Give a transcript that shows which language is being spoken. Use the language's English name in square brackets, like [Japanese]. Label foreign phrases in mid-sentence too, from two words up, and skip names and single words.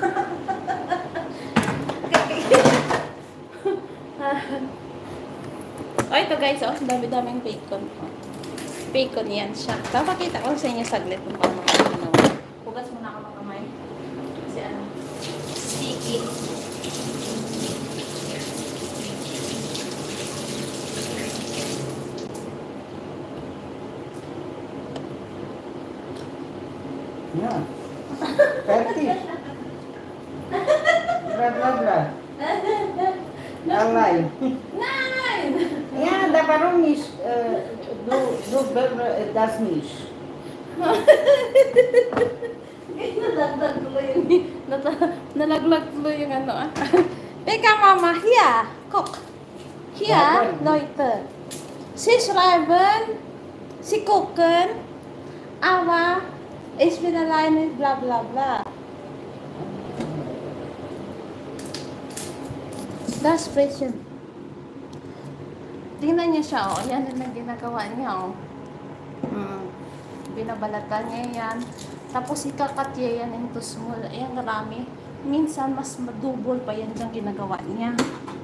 [Filipino] Ito guys, dami-daming bacon. Bacon yan siya. Papakita ko sa inyo saglit kung paano ko ginawa. Hugas muna ako ng kamay. Kasi sticky. [German] Ja. Fertig. Bla. Allein. Nein! Ja, warum nicht? Du das nicht. [Filipino] Nalaglag tuloy yung Teka mama, [German] hier, guck. Hier, Leute. Sie schreiben, sie gucken, aber ich bin alleine, bla bla bla. Das sprechen. [Filipino] Tingnan niya siya, yan na ginagawa niya, Binabalatan niya yan. Tapos ikakat niya yan [English] into small. [Filipino] Ayan, marami. Minsan, mas madubol pa yan diyang ginagawa niya.